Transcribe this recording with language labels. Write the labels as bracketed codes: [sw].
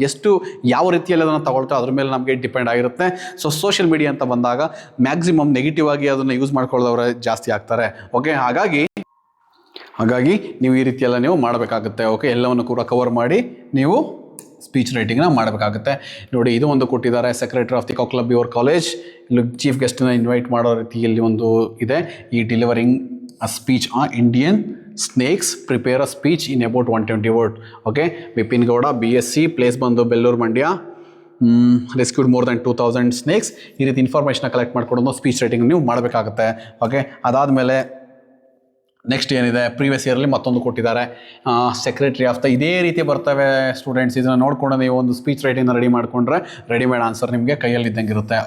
[kn] ಎಷ್ಟು ಯಾವ ರೀತಿಯಲ್ಲಿ ಅದನ್ನು ತಗೊಳ್ತೋ ಅದ್ರ ಮೇಲೆ ನಮಗೆ ಡಿಪೆಂಡ್ ಆಗಿರುತ್ತೆ. ಸೊ ಸೋಷಿಯಲ್ ಮೀಡಿಯಾ ಅಂತ ಬಂದಾಗ ಮ್ಯಾಕ್ಸಿಮಮ್ ನೆಗೆಟಿವ್ ಆಗಿ ಅದನ್ನು ಯೂಸ್ ಮಾಡ್ಕೊಳ್ಳೋದವರೇ ಜಾಸ್ತಿ ಆಗ್ತಾರೆ. ಓಕೆ, ಹಾಗಾಗಿ ನೀವು ಈ ರೀತಿಯೆಲ್ಲ ನೀವು ಮಾಡಬೇಕಾಗುತ್ತೆ. ಓಕೆ, ಎಲ್ಲವನ್ನು ಕೂಡ ಕವರ್ ಮಾಡಿ ನೀವು ಸ್ಪೀಚ್ ರೈಟಿಂಗ್ನ ಮಾಡಬೇಕಾಗುತ್ತೆ. ನೋಡಿ, ಇದು ಒಂದು ಕೊಟ್ಟಿದ್ದಾರೆ, [en] Secretary of the eco club your college. [kn] ಇಲ್ಲಿ ಚೀಫ್ ಗೆಸ್ಟನ್ನ ಇನ್ವೈಟ್ ಮಾಡೋ ರೀತಿಯಲ್ಲಿ ಒಂದು ಇದೆ. [en] ಈ delivering a speech on Indian snakes, prepare a speech in about 120 words. Okay, Bipin Gowda, BSc, place [kn] ಬಂದು [en] Bellur Mandya, rescued more than 2000 snakes. [kn] ಈ ರೀತಿ ಇನ್ಫಾರ್ಮೇಷನ್ನ ಕಲೆಕ್ಟ್ ಮಾಡ್ಕೊಂಡು ಸ್ಪೀಚ್ ರೈಟಿಂಗ್ ನೀವು ಮಾಡಬೇಕಾಗುತ್ತೆ. ಓಕೆ, ಅದಾದಮೇಲೆ ನೆಕ್ಸ್ಟ್ ಏನಿದೆ, ಪ್ರೀವಿಯಸ್ ಇಯರ್ಲಿ ಮತ್ತೊಂದು ಕೊಟ್ಟಿದ್ದಾರೆ, [en] Secretary of the. [kn] ಇದೇ ರೀತಿ ಬರ್ತವೆ ಸ್ಟೂಡೆಂಟ್ಸ್. ಇದನ್ನು ನೋಡಿಕೊಂಡು ನೀವು ಒಂದು ಸ್ಪೀಚ್ ರೈಟಿಂಗ್ನ ರೆಡಿ ಮಾಡಿಕೊಂಡ್ರೆ ರೆಡಿಮೇಡ್ ಆನ್ಸರ್ ನಿಮಗೆ ಕೈಯಲ್ಲಿ ಇದ್ದಂಗೆ ಇರುತ್ತೆ.